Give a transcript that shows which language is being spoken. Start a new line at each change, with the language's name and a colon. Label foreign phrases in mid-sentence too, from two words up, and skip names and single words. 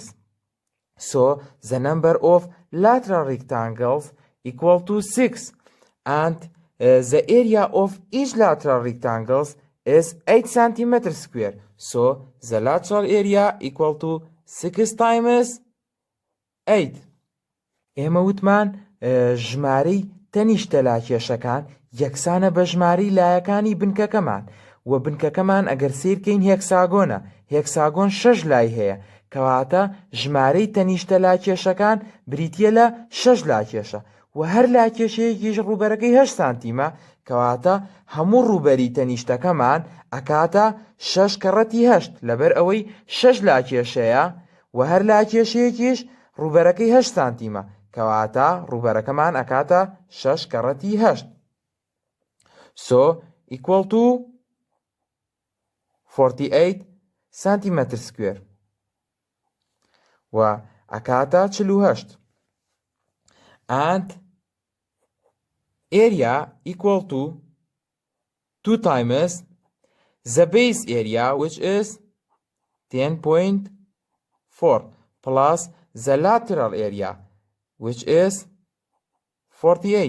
English: So the number of lateral rectangles equal to 6, and the area of each lateral rectangles is 8 centimeter square. So the lateral area equal to 6 times 8.
Central Kurdish: ئێمە وتمان ژمارەی تەنیشتە لاکێشەکان یەکسانە بە ژمارەی لایەکانی بنکەکەمان، و بنکەکەمان ئەگەر سیرکەین هێکساگۆنە، هێکساگۆن 6 لای هەیە، کەواتە ژمارەی تەنیشتە لاکێشەکان بریتیە لە 6 لاکێشە، و هەر لاکێشەیەکیش ڕووبەرەکەی 8 سانتیمە، کەواتە هەموو ڕووبەری تەنیشتەکەمان ئەکاتە 6 کەڕەتی 8 لەبەر ئەوەی 6 لاکێشەیە، و هەر لاکێشەیەکیش ڕووبەرەکەی 8 سانتیمە، کەواتە ڕووبەرەکەمان ئەکاتە 6 کەڕەتی 8.
English: So equal to 48 centimeter square.
Central Kurdish: و ئەکاتە 48.
English: And area equal to 2 times the base area, which is 10.4, plus the lateral area, which is 48.